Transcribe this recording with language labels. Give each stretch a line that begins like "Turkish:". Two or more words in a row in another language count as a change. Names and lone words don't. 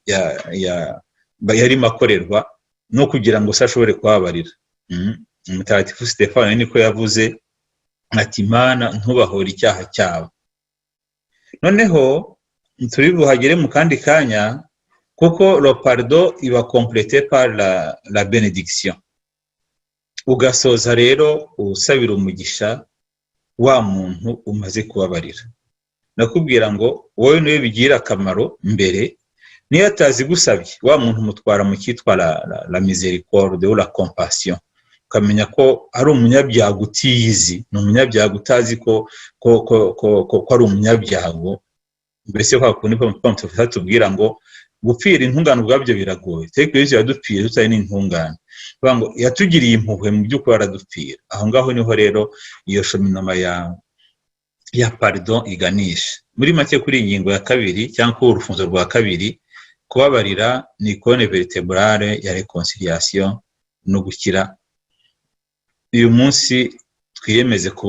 Kinyarwanda: yari makorerwa no kugira ngo ashobore kubabarira Mutagatifu Stefano niko yavuze ati Mana ntubahore icyaha cyabo noneho turi buhagere mu kandi kanya kuko
French: le pardon
Kinyarwanda: iba
French: complété par la bénédiction
Kinyarwanda: ugasoza rero usabira umugisha wa muntu umaze kubabarira nakubwira ngo wowe niwe bigira akamaro mbere niyo atazi gusabye wa muntu mutwara mu cyitwa
French: la miséricorde ou la compassion
Kinyarwanda: ukamenya ko ari umunyabyago utiyizi ni umunyabyago utazi ko ari umunyabyago mbese kwa kundi ko tubwira ngo gupfira intungane ubwabyo biragoye ariko Yesu yadupfira tutari n'intungane kuvuga ngo yatugiriye impuhwe mu by'ukuri aradupfira aho ngaho niho rero iyo shominoma ya pardon iganisha muri make kuri ingingo ya kabiri cyangwa urufunzo rwa kabiri kubabarira ni
French: colonne vertébrale
Kinyarwanda: ya réconciliation no gukira uyu munsi twiyemeze